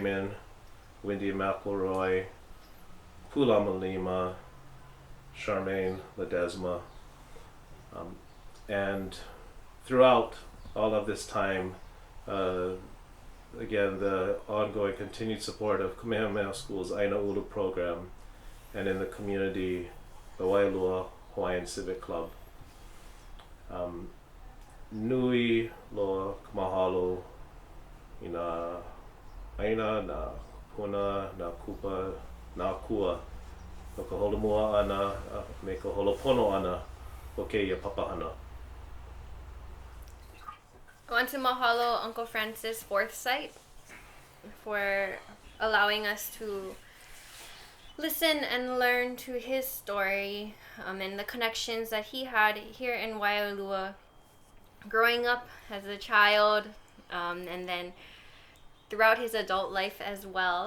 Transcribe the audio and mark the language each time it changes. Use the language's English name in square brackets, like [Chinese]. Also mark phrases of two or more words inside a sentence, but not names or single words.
[English] Jim Bayman, Wendy McElroy, Pulama Lima, Charmaine Ledesma. And throughout all of this time, again, the ongoing continued support of Kamehameha School's ʻāina Ulu program, and in the community, the Waialua Hawaiian Civic Club. [Hawaiian] Nui loa mahalo i nā ʻāina, nā kūpuna, nā kupa, nā kua, no ka holomua ana, me ka holopono ana o kēia papahana. [English] I want to mahalo Uncle Francis Forsyth for allowing us to listen and learn to his story and the connections that he had here in Waialua, growing up as a child, and then throughout his adult life as well.